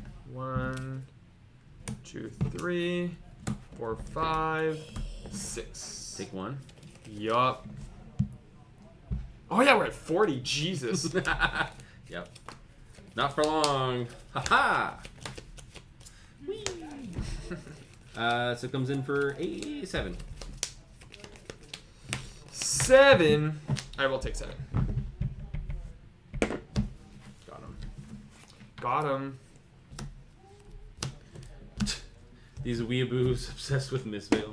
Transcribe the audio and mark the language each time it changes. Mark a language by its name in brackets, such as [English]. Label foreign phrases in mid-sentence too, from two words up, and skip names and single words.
[English] 1, 2, 3, 4, 5, 6. Take one. Yup. Oh yeah, we're at 40. Jesus. Yep. Not for long. Ha ha. So it comes in for 7. 7. I will take 7. Got him. Got him. These weeaboos obsessed with Miss Vale.